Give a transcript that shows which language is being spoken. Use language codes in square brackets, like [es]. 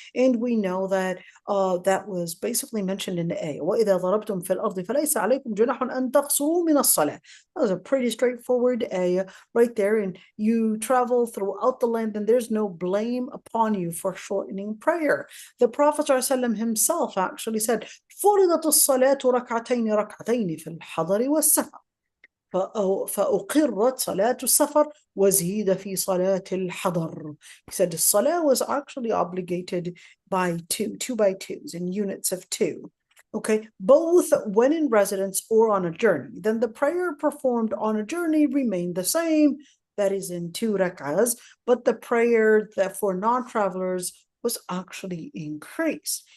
[en] And we know that that was basically mentioned in the ayah. [ar] وَإِذَا ضَرَبْتُمْ فِي الْأَرْضِ فَلَيْسَ عَلَيْكُمْ جُنَاحٌ أَن تَقْصُرُوا مِنَ الصَّلَاةِ. [en] That was a pretty straightforward ayah right there. And you travel throughout the land and there's no blame upon you for shortening prayer. The Prophet ﷺ himself actually said, [ar] فرضت الصلاة ركعتين ركعتين في الحضر والسفر فأقرت صلاة السفر وزيد في صلاة الحضر. [en] He said the salah was actually obligated by 2 by 2s in units of 2. Okay, both when in residence or on a journey. Then the prayer performed on a journey remained the same, that is in 2 rak'ahs, but the prayer that for non-travelers was actually increased.